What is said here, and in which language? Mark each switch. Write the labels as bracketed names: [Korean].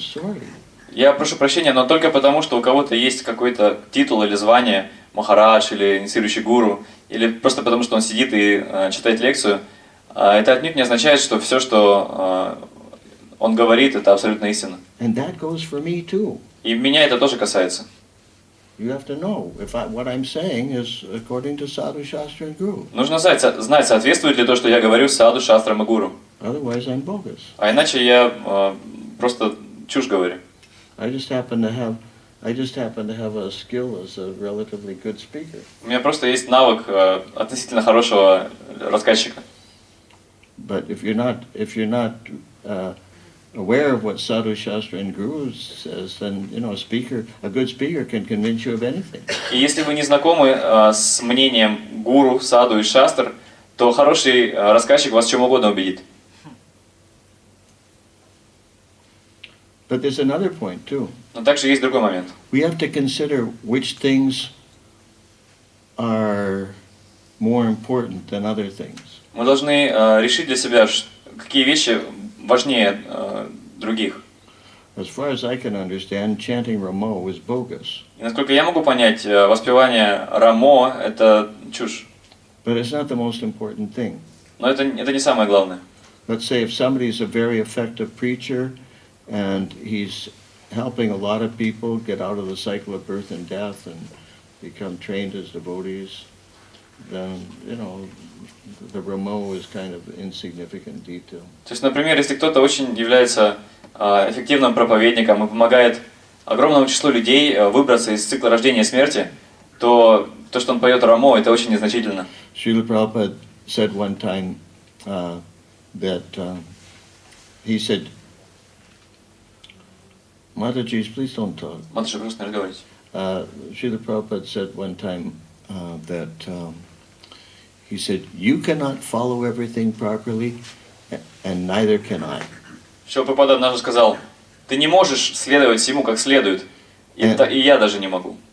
[English] Sorry. [Russian] Я прошу прощения, но только потому, что у кого-то есть какой-то титул или звание, Махарадж или инициирующий гуру, или просто потому, что он сидит и читает лекцию, это отнюдь не означает, что все, что он говорит, это абсолютно истина. [English] And that goes for me too. [Russian] И меня это тоже касается. [English] You have to know if what I'm saying is according to sadhu, shastra, and guru. [Russian] Нужно знать, соответствует ли то, что я говорю, саду, шастрам и гуру. [English] Otherwise, I'm bogus. [Russian] А иначе я просто чушь говорю. [English] I just happen to have a skill as a relatively good speaker. [Russian] У меня просто есть навык относительно хорошего рассказчика. [English] But if you're not aware of what sadhu, shastra, and guru says, then a good speaker can convince you of anything. [Russian] И если вы не знакомы с мнением гуру, саду и шастр, то хороший рассказчик вас в чем угодно убедит. [English] But there's another point too. [Russian] Но также есть другой момент. [English] We have to consider which things are more important than other things. [Russian] Мы должны решить для себя, какие вещи важнее других. [English] As far as I can understand, chanting Ramo is bogus. [Russian] И насколько я могу понять, воспевание Рамо – это чушь. [English] But it's not the most important thing. [Russian] Но это не самое главное. [English] Let's say if somebody is a very effective preacher and he's helping a lot of people get out of the cycle of birth and death and become trained as devotees, then, the Ramo is kind of insignificant detail. [Russian] То есть, например, если кто-то очень является эффективным проповедником и помогает огромному числу людей выбраться из цикла рождения и смерти, то что он поет Рамо, это очень незначительно. [English] Srila Prabhupada said one time that he said, Mataji, please don't talk. [Russian] Матушка, просто не разговаривайте. [English] Srila Prabhupada said one time that he said, you cannot follow everything properly, and neither can I. [Russian] Шрила Прабхупада однажды сказал, ты не можешь следовать всему как следует, и я даже не могу.